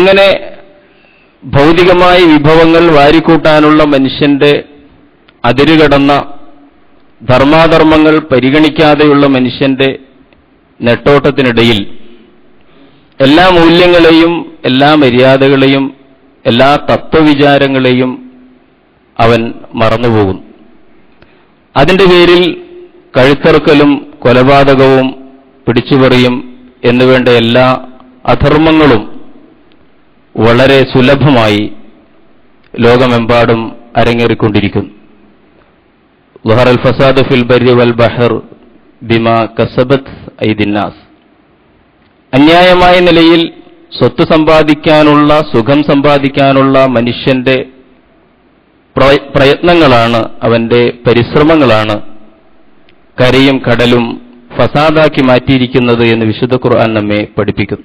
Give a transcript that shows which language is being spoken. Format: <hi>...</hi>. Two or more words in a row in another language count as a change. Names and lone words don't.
<ml>അങ്ങനെ ഭൗതികമായ വിഭവങ്ങൾ വാരിക്കൂട്ടാനുള്ള മനുഷ്യന്റെ അതിരുകടന്ന ധർമാധർമ്മങ്ങൾ പരിഗണിക്കാതെയുള്ള മനുഷ്യന്റെ നെട്ടോട്ടത്തിനിടയിൽ എല്ലാ മൂല്യങ്ങളെയും എല്ലാ മര്യാദകളെയും എല്ലാ തത്വവിചാരങ്ങളെയും അവൻ മറന്നുപോകും. അതിന്റെ പേരിൽ കഴുത്തറുക്കലും കൊലപാതകവും പിടിച്ചുപറിയും എന്നുവേണ്ട എല്ലാ അധർമ്മങ്ങളും വളരെ സുലഭമായി ലോകമെമ്പാടും അരങ്ങേറിക്കൊണ്ടിരിക്കുന്നു.</ml> <ar>ظهر الفساد في البر والبحر بما كسبت أيدي الناس.</ar> <ml>അന്യായമായ നിലയിൽ സ്വത്ത് സമ്പാദിക്കാനുള്ള, സുഖം സമ്പാദിക്കാനുള്ള മനുഷ്യന്റെ പ്രയത്നങ്ങളാണ്, അവന്റെ പരിശ്രമങ്ങളാണ് കരയും കടലും ഫസാദാക്കി മാറ്റിയിരിക്കുന്നത് എന്ന് വിശുദ്ധ ഖുർആൻ നമ്മെ പഠിപ്പിക്കുന്നു.</ml>